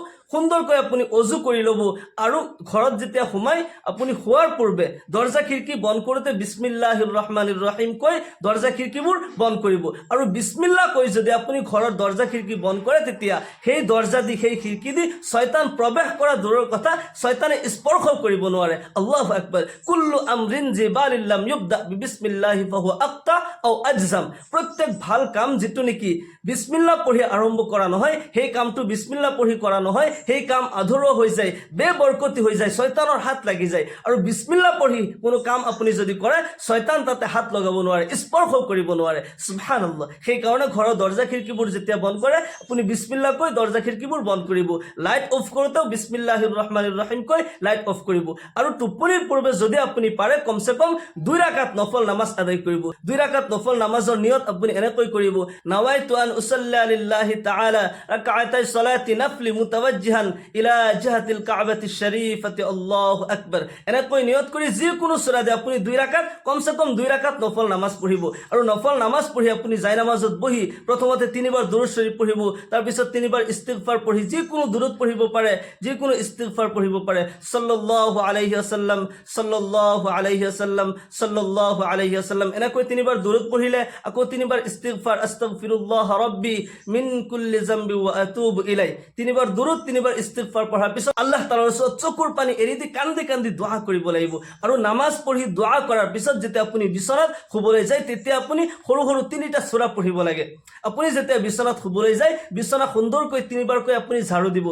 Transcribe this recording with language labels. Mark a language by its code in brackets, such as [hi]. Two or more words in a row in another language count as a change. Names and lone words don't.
[as] সুন্দৰকৈ আপুনি অজু কৰি ল'ব, আৰু ঘৰত যেতিয়া সোমাই আপুনি শোৱাৰ পূৰ্বে দৰ্জা খিৰিকী বন্ধ কৰোঁতে [ar] بسم الله الرحمن الرحيم [as] কৈ দৰ্জা খিৰিকীবোৰ বন্ধ কৰিব। আৰু বিসমিল্লাহ কৈ যদি আপুনি ঘৰৰ দৰ্জা খিৰিকী বন্ধ কৰে, তেতিয়া সেই দৰ্জা দি সেই খিৰিকী দি শয়তান প্ৰৱেশ কৰা দূৰৰ কথা, শয়তানে স্পৰ্শ কৰিব নোৱাৰে। [ar] الله أكبر. كل أمر ذي بال لم يبدأ ببسم الله فهو أقطع أو أجذم. [as] প্ৰত্যেক ভাল কাম যিটো নেকি বিসমিল্লাহ পঢ়ি আৰম্ভ কৰা নহয়, সেই কামটো বিসমিল্লাহ পঢ়ি কৰা নহয়, সেই কাম আধৰুৱা হৈ যায়, বেবৰকতি হৈ যায়, শয়তানৰ হাত লাগি যায়। আৰু বিসমিল্লাহ পঢ়ি কোনো কাম আপুনি যদি কৰে, শয়তান তাতে হাত লগাব নোৱাৰে, স্পৰ্শ কৰিব নোৱাৰে। সুবহানাল্লাহ। সেইকাৰণে ঘৰৰ দৰ্জা খিৰিকীবোৰ যেতিয়া বন্ধ কৰে, আপুনি বিসমিল্লাহ কৈ দৰ্জা খিৰিকীবোৰ বন্ধ কৰিব। [en] light off [as] কৰোঁতেও [ar] بسم الله الرحمن الرحيم [as] কৈ [en] light off [as] কৰিব। আৰু টোপনিৰ পূৰ্বে যদি আপুনি পাৰে, কমচে কম 2 ৰাকাত নফল নামাজ আদায় কৰিব। 2 ৰাকাত নফল নামাজৰ নিয়ত আপুনি এনেকৈ কৰিব, [ar] نويت أن أصلي لله تعالى ركعتي صلاة النفل متوجها إلى جهة الكعبة الشريفة الله أكبر. [as] এনেকৈ নিয়ত কৰি যিকোনো সূৰা দি আপুনি 2 ৰাকাত কমসে কম 2 ৰাকাত নফল নামাজ পঢ়িব। আৰু নফল নামাজ পঢ়ি আপুনি জাই নামাজত বহি প্ৰথমতে 3 বাৰ দুৰুদ শৰীফ পঢ়িব, তাৰ পিছত 3 বাৰ ইস্তিগফাৰ পঢ়ি যিকোনো দুৰুদ পঢ়িব পাৰে, যিকোনো ইস্তিগফাৰ পঢ়িব পাৰে। [ar] صلى الله عليه وسلم، صلى الله عليه وسلم، صلى الله عليه وسلم. [as] এনেকৈ 3 বাৰ দুৰুদ পঢ়িলে আকৌ 3 বাৰ ইস্তিগফাৰ, [ar] أستغفر الله ربي من كل ذنب وأتوب إليه. [as] 3 বাৰ দুৰুদ, 3 বাৰ ইস্তিগফাৰ পঢ়াৰ পিছত আল্লাহ তাআলাৰ ওচৰত চকুৰ পানী এৰি দি কান্দি কান্দি দোয়া কৰিব লাগিব। আৰু নামাজ পঢ়ি দোয়া কৰাৰ পিছত যেতিয়া আপুনি বিচনাত শুবলৈ যায়, তেতিয়া আপুনি সৰু সৰু 3টা সূৰা পঢ়িব লাগে। আপুনি যেতিয়া বিচনাত শুবলৈ যায়, বিচনা সুন্দৰকৈ 3 বাৰকৈ আপুনি ঝাড়ু দিব।